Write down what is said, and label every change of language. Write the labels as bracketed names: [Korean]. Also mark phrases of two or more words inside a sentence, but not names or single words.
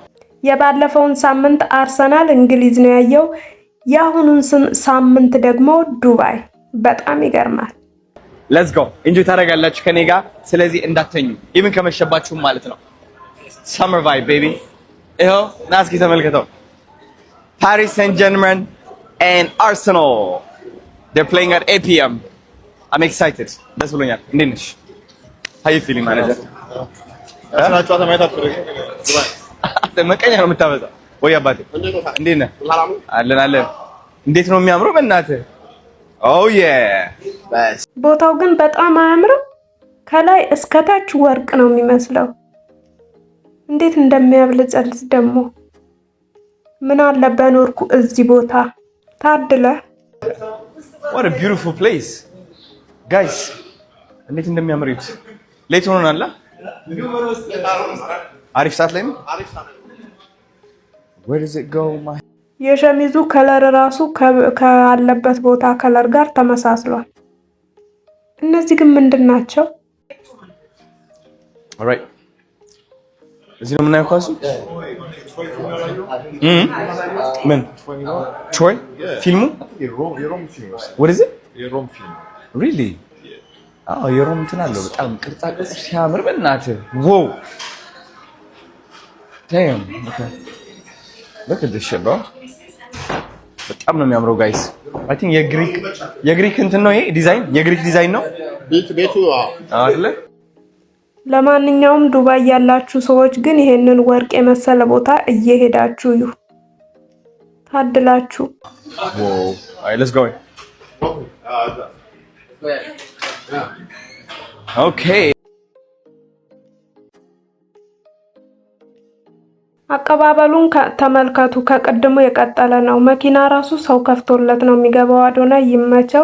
[Amharic] የባለፈውን ሳምንት አርሰናል እንግሊዝ ነው ያየው። የአሁኑን ሳምንት ደግሞ ዱባይ። በጣም ይገርማል። [English] let's go [Amharic] ኢንጆይ ታደርጋላችሁ ከኔ ጋር። ስለዚህ እንዳተኙ ኢቭን ከመሸባችሁም ማለት ነው። [English] summer vibe baby። [Amharic] ይኸው ና እስኪ ተመልከተው። Paris Saint-Germain and Arsenal. [English] They're playing at 8 p.m. I'm excited. [Amharic] ደስ ብሎኛል። እንዴት ነሽ? [English] How you feeling manager? [Amharic] አርሰናል ጨዋታ ማየት አትፈልግም? መቀኛ ነው የምታበዛው ወይ አባቴ? እንዴት ነህ? አለን። እንዴት ነው የሚያምረው በእናትህ? [English] Oh yeah. በስ [Amharic] ቦታው ግን በጣም አያምርም? ከላይ እስከ ታች ወርቅ ነው የሚመስለው። እንዴት እንደሚያብለጨልጭ ደግሞ ምን አለ በኖርኩ እዚህ ቦታ ታድለ። [English] What a beautiful place. Guys, [Amharic] እንዴት እንደሚያምሩት ሌት ሆኖናል። አሪፍ ሰዓት ላይ ነው። [English] Where does it go my [Amharic] የሸሚዙ ከለር ራሱ ካለበት ቦታ ከለር ጋር ተመሳስሏል። እነዚህ ግን ምንድን ናቸው? [English] Alright. [Amharic] እዚህ ነው የምናየው ኳሱ። ምን ትሮይ ፊልሙ? የሮም ፊልም። [English] What is it? [Amharic] የሮም ፊልም። [English] Really? [Amharic] አዎ የሮም እንትን አለው በጣም ቅርጻ ቅርጽ ሲያምር በእናትህ። Wow. [English] Damn. Okay. Look at this shit, bro. [Amharic] በጣም ነው የሚያምረው ጋይስ። [English] I think [Amharic] የግሪክ እንትን ነው ይሄ ዲዛይን፣ የግሪክ ዲዛይን ነው ቤቱ አይደለ? ለማንኛውም ዱባይ ያላችሁ ሰዎች ግን ይሄንን ወርቅ የመሰለ ቦታ እየሄዳችሁ እዩ፣ ታድላችሁ። [English] Wow. Alright, let's go. Okay. [Amharic] አቀባበሉን ተመልከቱ። ከቀድሞ የቀጠለ ነው። መኪና ራሱ ሰው ከፍቶለት ነው የሚገባው። አዶናይ ይመቸው።